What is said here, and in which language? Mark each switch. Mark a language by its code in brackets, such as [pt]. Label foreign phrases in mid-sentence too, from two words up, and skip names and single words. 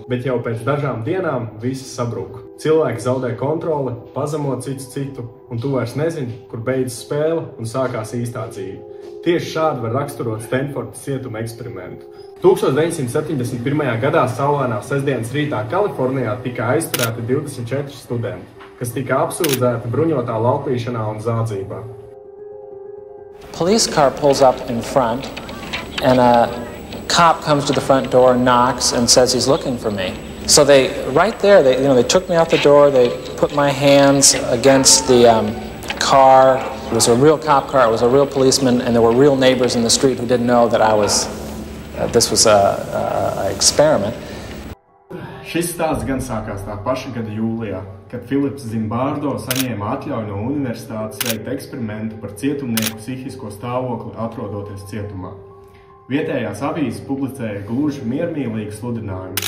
[lv] Bet jau pēc dažām dienām viss sabrūk. Cilvēki zaudē kontroli, pazemo citu, un tu vairs nezini, kur beidzas spēle un sākās īstā dzīve. Tieši šādi var raksturot Stanfordas cietuma eksperimentu. 1971. gadā saulainā sestdienas rītā Kalifornijā tika aizturēti 24 studenti, kas tika apsūdzēti bruņotā laupīšanā un zādzībā. [en] Police car pulls up in front, and a cop comes to the front door, knocks, and says he's looking for me. So they took me out the door. They put my hands against the car. It was a real cop car. It was a real policeman, and there were real neighbors in the street who didn't know that this was an experiment. [lv] Šis stāsts gan sākās tā paša gada jūlijā, kad Filips Zimbardo saņēma atļauju no universitātes veikt eksperimentu par cietumnieku psihisko stāvokli atrodoties cietumā. Vietējās avīzes publicēja gluži miermīlīgu sludinājumu.